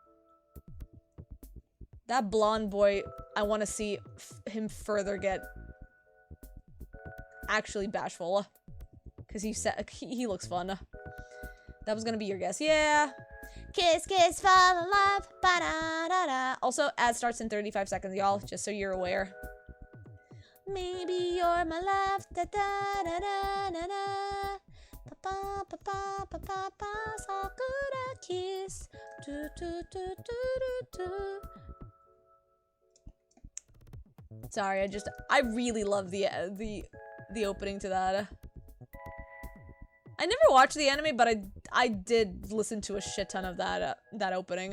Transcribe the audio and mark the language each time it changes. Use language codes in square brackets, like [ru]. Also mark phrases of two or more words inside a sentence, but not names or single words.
[en] That blonde boy, I want to see him further get actually bashful. Because he looks fun. That was gonna be your guess. Yeah. Kiss, kiss, fall in love. Ba-da-da-da. Also, ad starts in 35 seconds, y'all. Just so you're aware. Maybe you're my love. Da-da-da-da-da-da. Pa-pa-pa-pa-pa-pa-pa. Sakura kiss. Do-do-do-do-do-do. Sorry, I really love the opening to that. I never watched the anime, but I did listen to a shit ton of that opening.